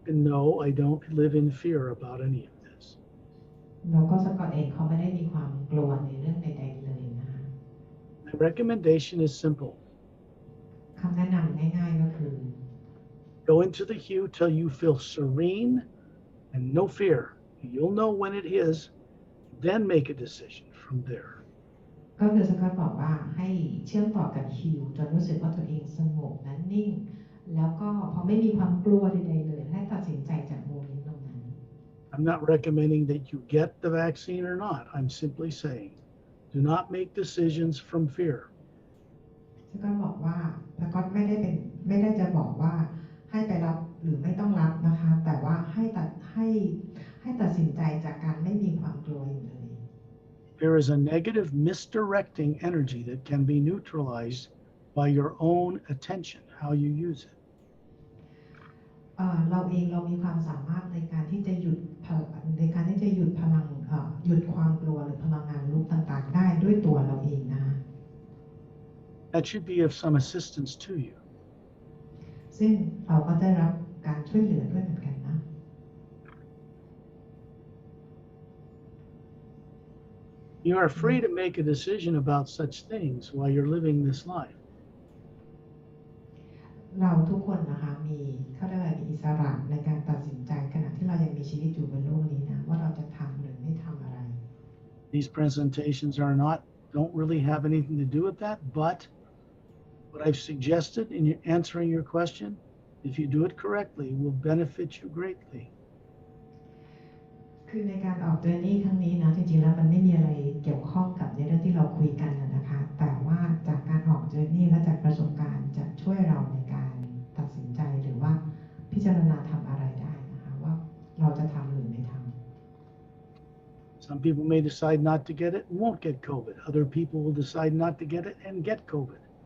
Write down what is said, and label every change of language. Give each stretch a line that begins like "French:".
English: No, I don't live in fear about any of this.
Thai: แล้วก็สกอตเองเขาไม่ได้มีความกลัวในเรื่องใดๆเลยนะ
English: My recommendation is simple.
Thai: คำแนะนำง่ายๆก็คือ
English: Go into the hue till you feel serene and no fear. You'll know when it is, then make a decision from there.
Thai: ก็คือสกอตบอกว่าให้เชื่อมต่อกับฮิวจนรู้สึกว่าตัวเองสงบและนิ่งแล้วก็พอไม่มีความกลัวใดๆเลยให้ตัดสินใจจากโมเมนต์ตรงนั้น
English: I'm not recommending that you get the vaccine or not. I'm simply saying, do not make decisions from fear.
Thai: สกอตบอกว่าสกอตไม่ได้จะบอกว่าให้ไปรับหรือไม่ต้องรับนะคะแต่ว่าให้ตัดสินใจจากการไม่มีความกลัวอยู่เลย
English: Fear is a negative misdirecting energy that can be neutralized by your own attention, how you use it.
Thai: เราเองเรามีความสามารถในการที่จะหยุดพลังหยุดความกลัวหรือพลังงานลบต่างๆได้ด้วยตัวเราเองนะ
English: That should be of some assistance to you.
Thai: ซึ่งเราก็ได้รับการช่วยเหลือด้วยเหมือนกันนะ
English: You are free to make a decision about such things while you're living this life.
Thai: เราทุกคนนะคะมีอิสระในการตัดสินใจขณะที่เรายังมีชีวิตอยู่บนโลกนี้นะว่าเราจะทำหรือไม่ทำอะไร
English: These presentations don't really have anything to do with that, but what I've suggested in answering your question, if you do it correctly, will benefit you greatly.
Thai: คือในการออกเจอร์นี่ครั้งนี้นะจริงๆแล้วมันไม่มีอะไรเกี่ยวข้องกับในเรื่องที่เราคุยกันนะคะแต่ว่าจากการออกเจอร์นี่และจากประสบการณ์จะช่วยเราในการตัดสินใจหรือว่าพิจารณาทำอะไรได้นะคะว่าเราจะทำหรือไม่ทำ
English: Some people may decide not to get it and won't get COVID. Other people will decide not to get it and get COVID.